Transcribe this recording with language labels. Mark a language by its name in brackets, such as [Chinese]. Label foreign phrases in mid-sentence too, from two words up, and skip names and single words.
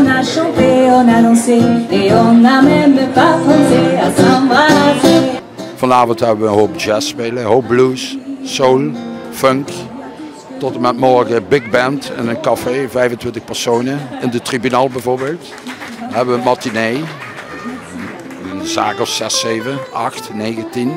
[French] chanté, on a dansé et on n'a même pas pensé à s'embrasser. [Dutch] Vanavond hebben we een hoop jazz spelen, een hoop blues, soul, funk. Tot en met morgen [English] big band [Dutch] in een café, 25 personen. In de Tribunaal bijvoorbeeld. Dan hebben we een matinee. Een zaak of 6, 7, 8, 9, 10.